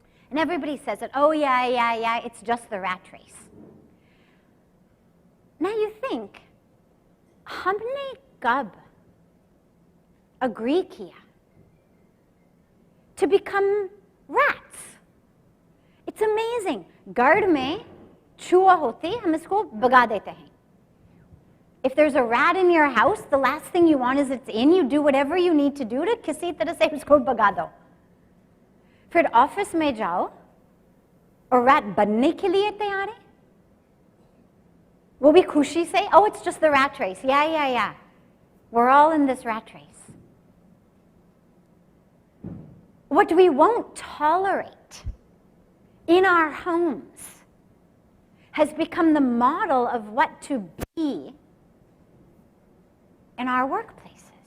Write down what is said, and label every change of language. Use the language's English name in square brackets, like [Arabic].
[English] And everybody says it, oh yeah, it's just the rat race. Now you think, [Hindi] हमने कब agree किया [English] to become rats? It's amazing. [Hindi] Guard में चूहा होती हम इसको भगा देते हैं. [English] If there's a rat in your house, the last thing you want is it's in. You do whatever you need to do to [Hindi] किसी तरह से उसको भगा दो. फिर ऑफिस में जाओ और rat बनने के लिए तैयार है. वो भी खुशी से, [English] oh, it's just the rat race. Yeah. We're all in this rat race. What we won't tolerate in our homes has become the model of what to be in our workplaces.